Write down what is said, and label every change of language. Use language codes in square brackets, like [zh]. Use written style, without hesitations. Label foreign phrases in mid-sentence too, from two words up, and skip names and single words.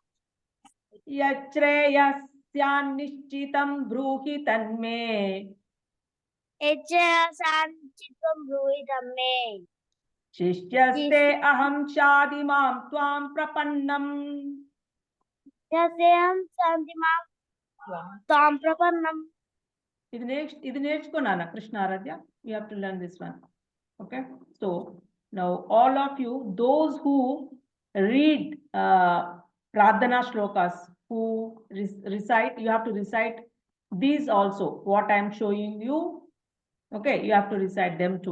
[sa] यच्छ्रेयस्यान्निश्चितं ब्रूहि तन्मे यच्छ्रेयस्यान्निश्चितं ब्रूहि तन्मे शिष्यस्ते अहं शादिमां त्वां प्रपन्नम् यस्यां शान्तिमां त्वां प्रपन्नम्। [te] ఇది నేర్చుకున్నానా కృష్ణ ఆరాధ్య? [en] You have to learn this one. Okay, so now all of you, those who read pradhana shlokas, who recite, you have to recite these also what I am showing you. Okay, you have to recite them too.